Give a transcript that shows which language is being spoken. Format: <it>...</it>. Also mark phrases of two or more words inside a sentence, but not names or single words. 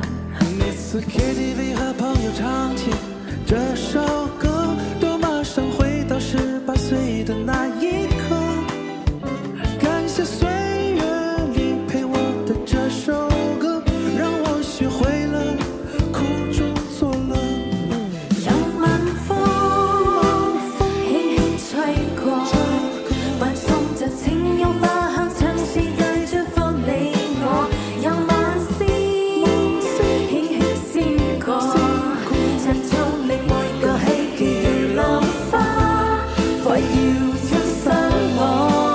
<zh>每次 KTV 和朋友唱起这首歌，都马上回到18岁的那一刻。感谢岁月里陪我的这首歌，让我学会了苦中作乐。讓晚風輕輕吹過，伴送着情有花香，像是在祝福你我。讓晚星輕輕閃過，襯出你每個喜氣如浪花，快要出生我。</zh>